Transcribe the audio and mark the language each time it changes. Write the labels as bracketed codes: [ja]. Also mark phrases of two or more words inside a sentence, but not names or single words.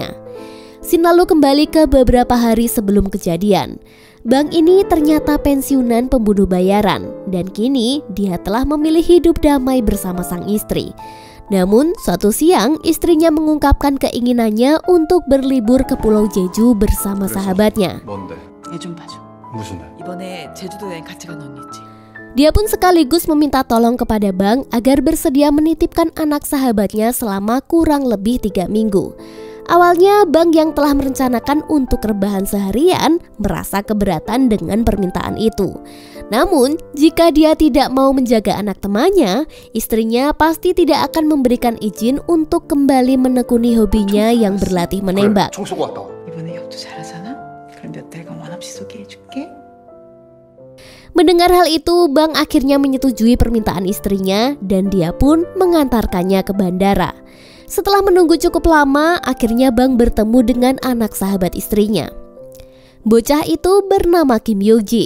[id] Scene lalu kembali ke beberapa hari sebelum kejadian. Bang ini ternyata pensiunan pembunuh bayaran dan kini dia telah memilih hidup damai bersama sang istri. Namun suatu siang istrinya mengungkapkan keinginannya untuk berlibur ke Pulau Jeju bersama sahabatnya. [ko] 애 좀 봐줘. 무슨 애? 이번에 제주도 여행 같이 간 언니 있지? [id] Dia pun sekaligus meminta tolong kepada Bang agar bersedia menitipkan anak sahabatnya selama kurang lebih 3 minggu. Awalnya Bang yang telah merencanakan untuk rebahan seharian merasa keberatan dengan permintaan itu. Namun jika dia tidak mau menjaga anak temannya, istrinya pasti tidak akan memberikan izin untuk kembali menekuni hobinya yang berlatih menembak. [ko] 이번에 역도 잘하잖아? 그럼 몇 달간 원없이 소개해줄게. [id] Mendengar hal itu, Bang akhirnya menyetujui permintaan istrinya dan dia pun mengantarkannya ke bandara. Setelah menunggu cukup lama, akhirnya Bang bertemu dengan anak sahabat istrinya. Bocah itu bernama Kim Yoji.